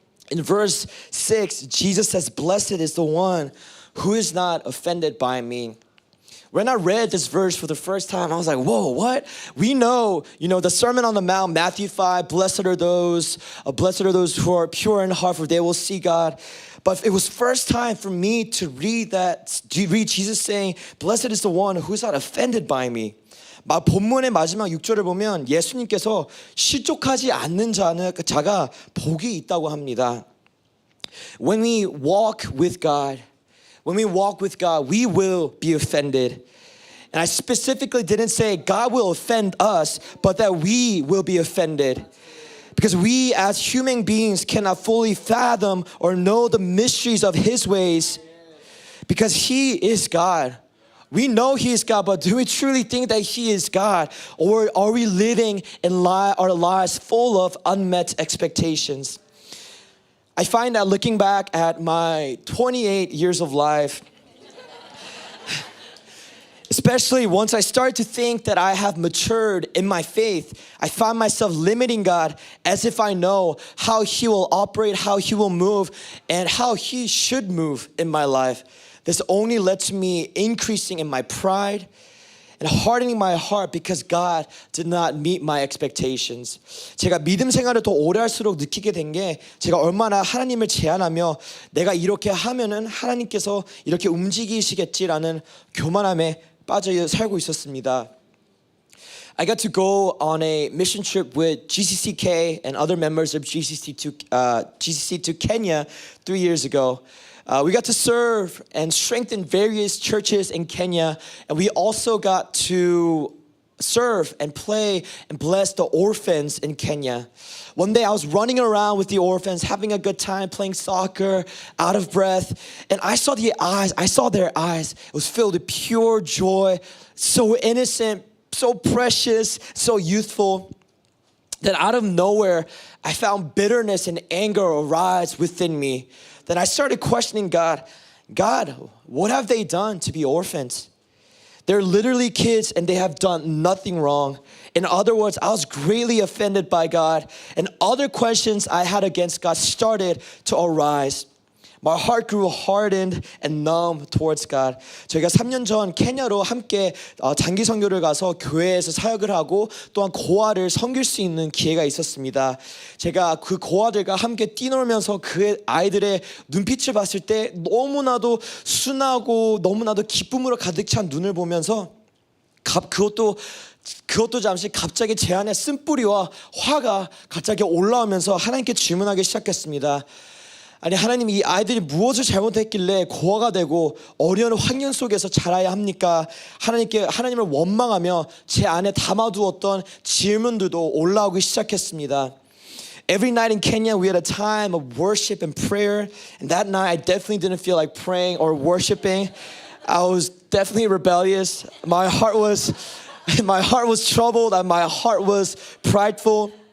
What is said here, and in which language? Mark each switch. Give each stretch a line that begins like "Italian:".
English: In verse 6, Jesus says, "Blessed is the one who is not offended by me." When I read this verse for the first time, I was like, whoa, what? We know, the Sermon on the Mount, Matthew 5, blessed are those who are pure in heart, for they will see God. But it was first time for me to read Jesus saying, blessed is the one who is not offended by me.
Korean: 본문의 마지막 6절을 보면 예수님께서 실족하지 않는 자가 복이 있다고 합니다.
English: When we walk with God, we will be offended. And I specifically didn't say God will offend us, but that we will be offended. Because we as human beings cannot fully fathom or know the mysteries of His ways. Because He is God. We know He is God, but do we truly think that He is God? Or are we living in our lives full of unmet expectations? I find that looking back at my 28 years of life, especially once I started to think that I have matured in my faith, I find myself limiting God as if I know how He will operate, how He will move, and how He should move in my life. This only led to me increasing in my pride and hardening my heart because God did not meet my expectations.
Korean: 제가 믿음 생활을 더 오래 할수록 느끼게 된 게 제가 얼마나 하나님을 제한하며 내가 이렇게 하면은 하나님께서 이렇게 움직이시겠지라는 교만함에 빠져 살고 있었습니다.
English: I got to go on a mission trip with GCCK and other members of GCC to Kenya 3 years ago. We got to serve and strengthen various churches in Kenya, and we also got to serve and play and bless the orphans in Kenya. One day I was running around with the orphans, having a good time, playing soccer, out of breath, and I saw their eyes. It was filled with pure joy, so innocent, so precious, so youthful, that out of nowhere, I found bitterness and anger arise within me. Then I started questioning God, what have they done to be orphans? They're literally kids and they have done nothing wrong. In other words, I was greatly offended by God, and other questions I had against God started to arise. My heart grew hardened and numb towards God.
Korean: 저희가 3년 전 케냐로 함께 장기 선교를 가서 교회에서 사역을 하고 또한 고아를 섬길 수 있는 기회가 있었습니다. 제가 그 고아들과 함께 뛰놀면서 그 아이들의 눈빛을 봤을 때 너무나도 순하고 너무나도 기쁨으로 가득 찬 눈을 보면서 그것도 잠시 갑자기 제 안에 쓴뿌리와 화가 갑자기 올라오면서 하나님께 질문하기 시작했습니다. 아니 하나님, 이 아이들이 무엇을 잘못했길래 고아가 되고 어려운 환경 속에서 자라야 합니까? 하나님을 원망하며 제 안에 담아두었던 질문들도 올라오기 시작했습니다.
English: Every night in Kenya we had a time of worship and prayer, and that night I definitely didn't feel like praying or worshiping. I was definitely rebellious. My heart was troubled and my heart was prideful.